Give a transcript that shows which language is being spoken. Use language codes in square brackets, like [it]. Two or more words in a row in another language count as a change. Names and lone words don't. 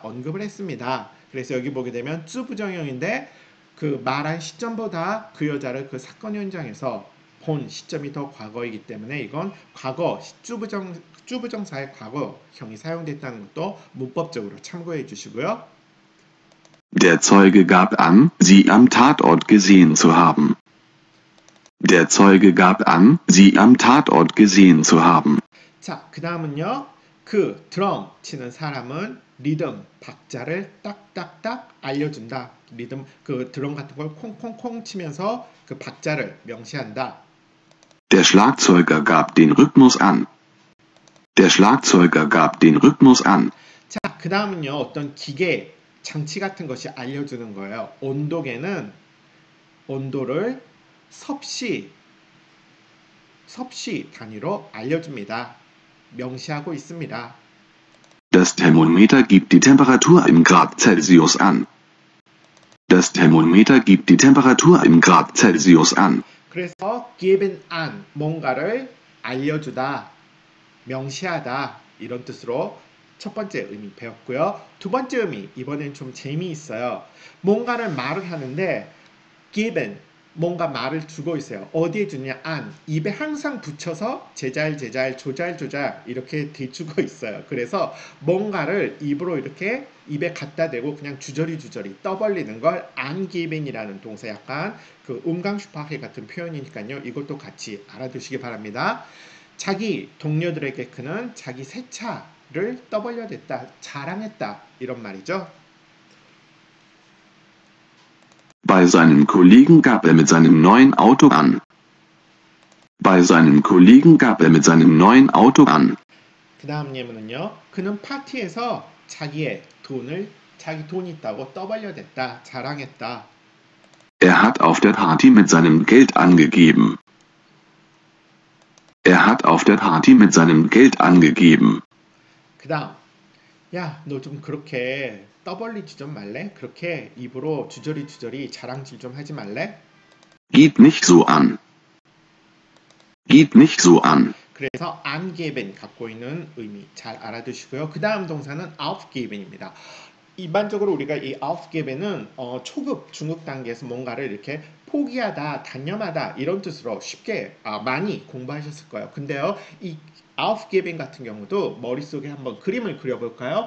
[ko] 언급을 했습니다. 그래서 여기 보게 되면 쭈부정형인데 그 말한 시점보다 그 여자를 그 사건 현장에서 본 시점이 더 과거이기 때문에 이건 과거 쭈부정사의 과거형이 사용됐다는 것도 문법적으로 참고해 주시고요. [de] Der Zeuge gab an, sie am Tatort gesehen zu haben. Der Zeuge gab an, sie am Tatort gesehen zu haben. [ko] 자, 그 다음은요. 그 드럼 치는 사람은 리듬, 박자를 딱딱딱 알려준다. 리듬, 그 드럼 같은 걸 콩콩콩 치면서 그 박자를 명시한다. [de] Der Schlagzeuger gab den Rhythmus an. Der Schlagzeuger gab den Rhythmus an. [ko] 자, 그 다음은요. 어떤 기계, 장치 같은 것이 알려주는 거예요. 온도계는 온도를 섭씨 단위로 알려줍니다. 명시하고 있습니다. [de] Das Thermometer gibt die Temperatur in Grad Celsius an. Das Thermometer gibt die Temperatur in Grad Celsius an. [ko] 그래서 [de] geben an [ko] 뭔가를 알려주다, 명시하다 이런 뜻으로 첫 번째 의미 배웠고요. 두 번째 의미 이번엔 좀 재미있어요. 뭔가를 말을 하는데 given 뭔가 말을 주고 있어요. 어디에 주냐? an 입에 항상 붙여서 제잘 조잘 이렇게 대주고 있어요. 그래서 뭔가를 입으로 이렇게 입에 갖다 대고 그냥 주저리 떠벌리는 걸 angeben이라는 동사 약간 그 umgangssprache 같은 표현이니까요. 이것도 같이 알아두시기 바랍니다. 자기 동료들에게 그는 자기 새 차를 떠벌려댔다, 자랑했다 이런 말이죠. [de] Bei seinen Kollegen gab er mit seinem neuen Auto an. Bei seinen Kollegen gab er mit seinem neuen Auto an. [ko] 그 다음 예문은요. 그는 파티에서 자기 돈이 있다고 떠벌려댔다, 자랑했다. [de] Er hat auf der Party mit seinem Geld angegeben. Er hat auf der Party mit seinem Geld angegeben. [ko] 그 다음 야, 너 좀 그렇게 떠벌리지 좀 말래? 그렇게 입으로 주저리 자랑질 좀 하지 말래? [de] Gib nicht so an. Gib nicht so an. [ko] 그래서 angeben 갖고 있는 의미 잘 알아두시고요. 그 다음 동사는 aufgeben입니다. 일반적으로 우리가 이 aufgeben은 초급, 중급 단계에서 뭔가를 이렇게 포기하다, 단념하다 이런 뜻으로 쉽게 많이 공부하셨을 거예요. 근데요, 이 aufgeben 같은 경우도 머릿속에 한번 그림을 그려볼까요?